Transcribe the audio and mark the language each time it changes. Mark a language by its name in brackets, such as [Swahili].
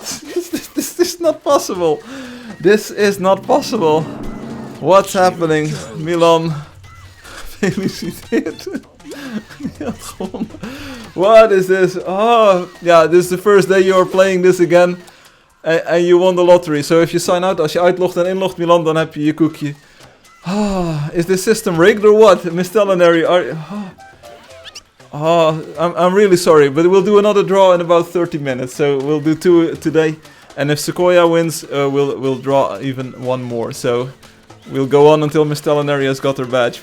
[English] This is not possible. This is not possible. What's happening? Milan. [Dutch] Gefeliciteerd. Je had gewonnen. [English] What is this? Oh, yeah, this is the first day you're playing this again. [Dutch] En [English] you won the lottery. So if you sign out, [Dutch] als je uitlogt en inlogt Milan, dan heb je je koekje. [English] Is this system rigged or what? Miscellaneary, I'm really sorry, but we'll do another draw in about 30 minutes. So we'll do 2 today. And if Sequoia wins, we'll draw even 1 more. So we'll go on until Miscellaneary has got her badge.